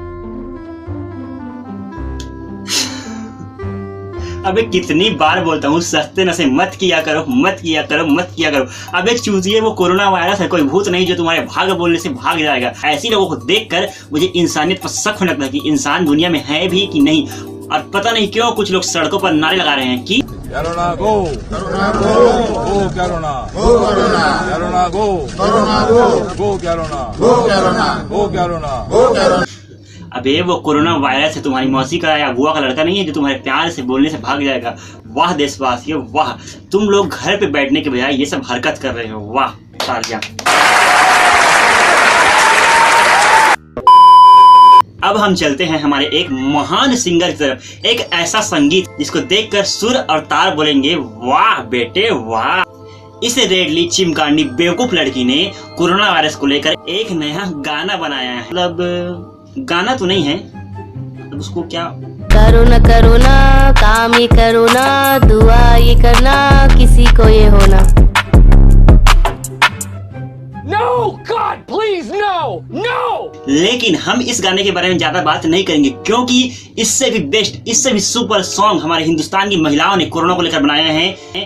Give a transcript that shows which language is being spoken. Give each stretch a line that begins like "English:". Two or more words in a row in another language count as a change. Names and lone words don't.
Hindi: अबे कितनी बार बोलता हूँ सस्ते नशे मत किया करो, मत किया करो, मत किया करो। अबे चूतिए, वो कोरोना वायरस है, कोई भूत नहीं जो तुम्हारे भाग बोलने से भाग जाएगा। ऐसे लोगों को देखकर मुझे इंसानियत पर शक होने लगता है कि इंसान दुनिया में है भी कि नहीं। और पता नहीं क्यों कुछ लोग सड़कों पर नारे लगा रहे हैं कि
English: Corona go, Corona go, go Corona, go Corona, Corona go, Corona go, go Corona, go Corona, go Corona, go Corona.
Hindi: अबे वो कोरोना वायरस है तुम्हारी मौसी का या बुआ का लड़का नहीं है जो तुम्हारे प्यार से बोलने से भाग जाएगा। वाह देशवासियों वाह, तुम लोग घर पे बैठने के बजाय ये सब हरकत कर रहे हो। वाह तालियां। अब हम चलते हैं हमारे एक महान सिंगर की तरफ, एक ऐसा संगीत जिसको देखकर सुर और तार बोलेंगे वाह बेटे वाह। इस रेडली चिमकांडी बेवकूफ लड़की ने कोरोना वायरस को लेकर एक नया गाना बनाया है। मतलब गाना तो नहीं है, तो उसको क्या करोना करोना काम ही करोना, दुआ ये करना किसी को ये होना।
English: No God please no no।
Hindi: लेकिन हम इस गाने के बारे में ज्यादा बात नहीं करेंगे, क्योंकि इससे भी बेस्ट, इससे भी
English: super song
Hindi: हमारे हिंदुस्तान की महिलाओं ने कोरोना को लेकर बनाए हैं।